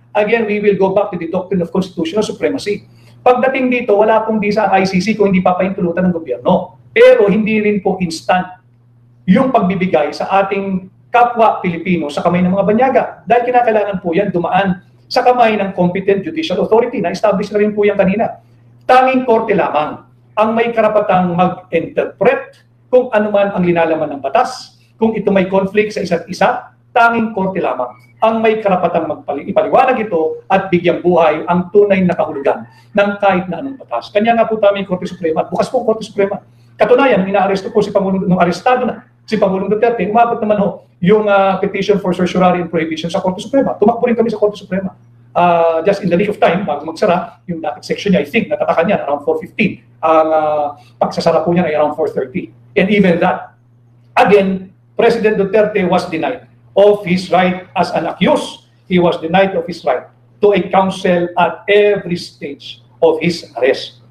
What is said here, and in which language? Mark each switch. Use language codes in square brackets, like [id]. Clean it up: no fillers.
[en] Again, we will go back to the doctrine of constitutional supremacy. [tl] Pagdating dito, wala pong di sa ICC kung hindi papahintulutan ng gobyerno. Pero hindi rin po instant yung pagbibigay sa ating kapwa Pilipino sa kamay ng mga banyaga. Dahil kinakailangan po yan dumaan sa kamay ng competent judicial authority na establish na rin po yan kanina. Tanging korte lamang ang may karapatang mag-interpret kung ano man ang linalaman ng batas. Kung ito may conflict sa isa't isa, tanging korte lamang ang may karapatang ipaliwanag ito at bigyang buhay ang tunay na kahulugan ng kahit na anong batas. Kanya nga po tayo yung Korte Suprema at bukas po Korte Suprema. Katunayan, inaaresto po si Pangulong, nung arestado na si Pangulong Duterte, umabot naman ho yung petition for certiorari and prohibition sa Korte Suprema. Tumakbo rin kami sa Korte Suprema. [en] Just in the nick of time, [tl] bago magsara, yung docket section niya, I think, natatakan niya around 4:15. Ang pagsasara po niya ay around 4:30. [en] And even that, again, President Duterte was denied of his right as an accused. He was denied of his right to a counsel at every stage of his arrest.